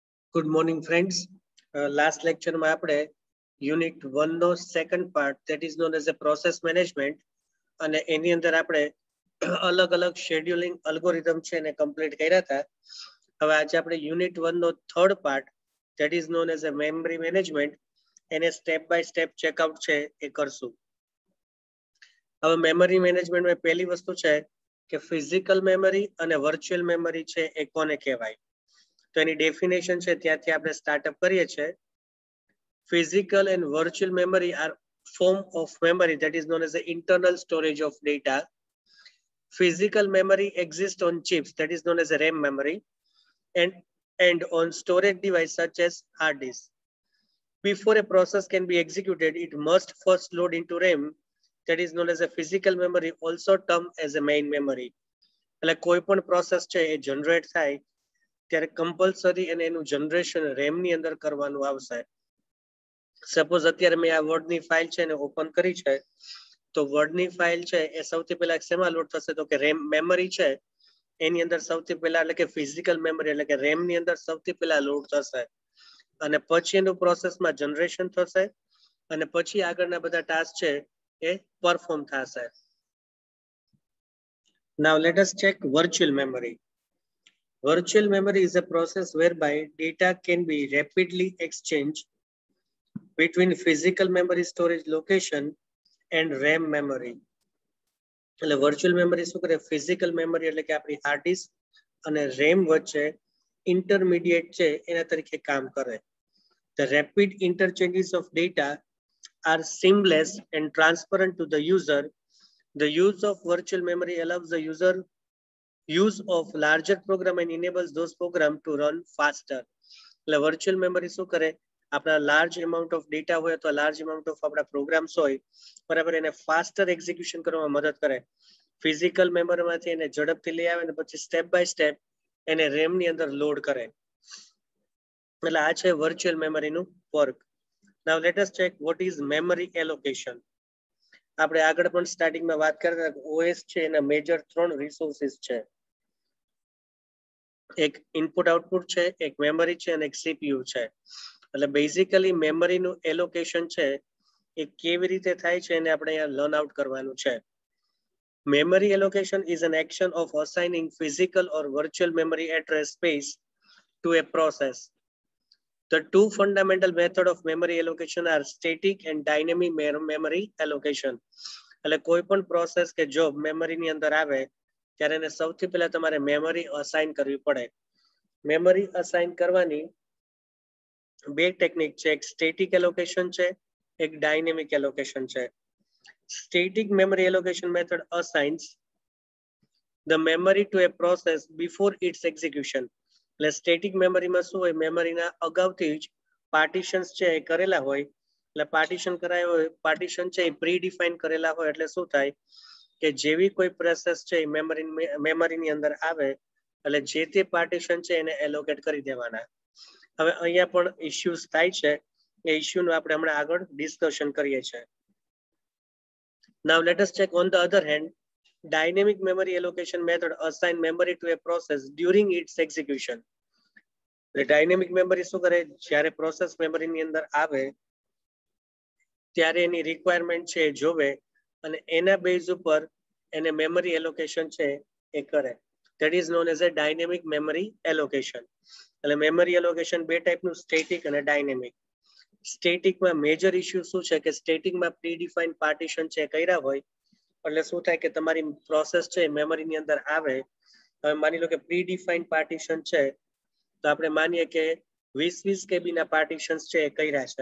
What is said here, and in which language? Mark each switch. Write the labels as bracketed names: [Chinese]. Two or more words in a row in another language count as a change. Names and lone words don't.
[English] Good morning, friends. Last lecture [Gujarati] માં આપણે યુનિટ 1 નો [English] second part that is known as a process management [Gujarati] અને એની અંદર આપણે અલગ અલગ [English] scheduling algorithm [Gujarati] છે એને કમ્પ્લીટ કર્યા હતા. હવે આજે આપણે યુનિટ 1 નો [English] third part that is known as a memory management [Gujarati] એને [English] step by step checkout [Gujarati] છે એ કરશું. હવે મેમરી મેનેજમેન્ટમાં પહેલી વસ્તુ છે કે [English] physical memory [Gujarati] અને [English] virtual memory [Gujarati] છે એ કોને કહેવાય. તો એની ડેફિનેશન છે ત્યાંથી આપણે સ્ટાર્ટઅપ કરીએ છીએ. [English] Physical and virtual memory are form of memory that is known as the internal storage of data. Physical memory exists on chips that is known as a RAM memory and on storage device such as hard disk. Before a process can be executed, it must first load into RAM that is known as a physical memory, also termed as a main memory. [Gujarati] એટલે કોઈ પણ પ્રોસેસ છે એ જનરેટ થાય ત્યારે કમ્પલસરી અને એનું જનરેશન રેમ ની અંદર કરવાનું આવશે. સપોઝ અત્યારે મેં આ વર્ડ ની ફાઇલ છે ને ઓપન કરી છે તો વર્ડ ની ફાઇલ છે એ સૌથી પહેલા શેમાં લોડ થશે તો કે રેમ મેમરી છે એની અંદર સૌથી પહેલા એટલે કે ફિઝિકલ મેમરી એટલે કે રેમ ની અંદર સૌથી પહેલા લોડ થશે અને પછી એનું પ્રોસેસમાં જનરેશન થશે અને પછી આગળના બધા ટાસ્ક છે એ પરફોર્મ થશે. [English] Now let us check virtual memory. Virtual memory is a process whereby data can be rapidly exchanged between physical memory storage location and RAM memory. [Gujarati] એટલે વર્ચ્યુઅલ મેમરી શું કરે [English] physical memory [Gujarati] એટલે કે આપણી હાર્ડ ડિસ્ક અને રેમ વચ્ચે ઇન્ટરમીડિયેટ છે એના તરીકે કામ કરે. [English] The rapid interchanges of data are seamless and transparent to the user. The use of virtual memory allows the user use of larger program and enables those program to run faster. [Gujarati] એટલે વર્ચ્યુઅલ મેમરી શું કરે આપણા [English] large amount of data [Gujarati] હોય તો [English] large amount of [Gujarati] આપણા પ્રોગ્રામ્સ હોય બરાબર એને ફાસ્ટર એક્ઝિક્યુશન કરવામાં મદદ કરે. ફિઝિકલ મેમરીમાંથી એને ઝડપથી લઈ આવે અને પછી [English] step by step [Gujarati] એને રેમ ની અંદર લોડ કરે. એટલે આ છે વર્ચ્યુઅલ મેમરીનું વર્ક. [English] now let us check what is memory allocation. [Gujarati] આપણે આગળ પણ સ્ટાર્ટિંગમાં વાત કરતા ઓએસ છે એના મેજર 3 રિસોર્સિસ છે. એક [English] input output [Gujarati] છે, એક મેમરી છે અને એક સીપીયુ છે. એટલે બેઝિકલી મેમરીનું એલોકેશન છે એ કેવી રીતે થાય છે એને આપણે અહીંયા લર્ન આઉટ કરવાનું છે. [English] Memory allocation is an action of assigning physical or virtual memory address space to a process. The two fundamental methods of memory allocation are static and dynamic memory allocation. [Gujarati] એટલે કોઈ પણ પ્રોસેસ કે જોબ મેમરીની અંદર આવે ત્યારે એને સૌથી પહેલા તમારે મેમરી અસાઇન કરવી પડે. મેમરી અસાઇન કરવાની બે ટેકનિક છે, એક [English] static allocation [Gujarati] છે, એક [English] dynamic allocation [Gujarati] છે. [English] Static memory allocation method assigns the memory to a process before its execution. [Gujarati] એટલે સ્ટેટિક મેમરીમાં શું હોય મેમરીના અગાઉથી જ પાર્ટીશન્સ છે એ કરેલા હોય. એટલે પાર્ટીશન કરાયો હોય પાર્ટીશન છે એ [English] predefine [Gujarati] કરેલા હોય એટલે શું થાય કે જેવી કોઈ પ્રોસેસ છે એ મેમરીની અંદર આવે એટલે જે તે પાર્ટીશન છે એને એલોકેટ કરી દેવાના. હવે અહીંયા પણ ઇશ્યુઝ થાય છે એ ઇશ્યુનું આપણે હમણાં આગળ ડિસ્કશન કરીએ છીએ. [English] Now let us check on the other hand, dynamic memory allocation method assign memory to a process during its execution. The dynamic memory [Gujarati] શું કરે જ્યારે પ્રોસેસ મેમરીની અંદર આવે ત્યારે એની રિક્વાયરમેન્ટ છે જોવે અને એના બેઝ ઉપર એને મેમરી એલોકેશન છે એ કરે. [English] That is known as a dynamic memory allocation. [Gujarati] એટલે મેમરી એલોકેશન બે ટાઈપનું સ્ટેટિક અને ડાયનેમિક. સ્ટેટિકમાં મેજર ઇશ્યુ શું છે કે સ્ટેટિકમાં [English] predefined partition [Gujarati] છે કર્યા હોય એટલે શું થાય કે તમારી પ્રોસેસ છે મેમરીની અંદર આવે. હવે માની લો કે [English] predefined partition [Gujarati] છે તો આપણે માનીએ કે 20 કેબીના પાર્ટીશન્સ છે એ કર્યા છે.